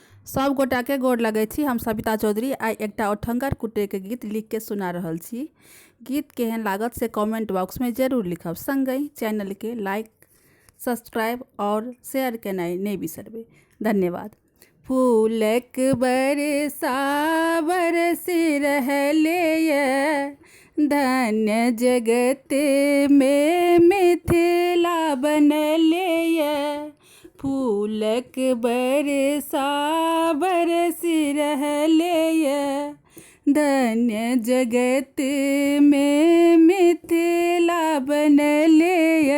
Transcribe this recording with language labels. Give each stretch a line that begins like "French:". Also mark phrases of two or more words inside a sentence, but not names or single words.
Maithili: सब गोटा के गोर लगै छी। हम सविता चौधरी आई एकटा ओठंगर कुटे के गीत लिख के सुना रहल छी। गीत केहन लागत से
English: comment box
Maithili: में जरूर लिखब। संगहि चैनल के
English: like subscribe
Maithili: और शेयर केनाइ नहीं बिसरबे। धन्यवाद। फूलक बरसा बरसी रहले ये, धन्य जगत में मिथिला बनले ये। फूलक बरसा बरसी रहले ये, धन्य जगत में मिथिला बनले ये।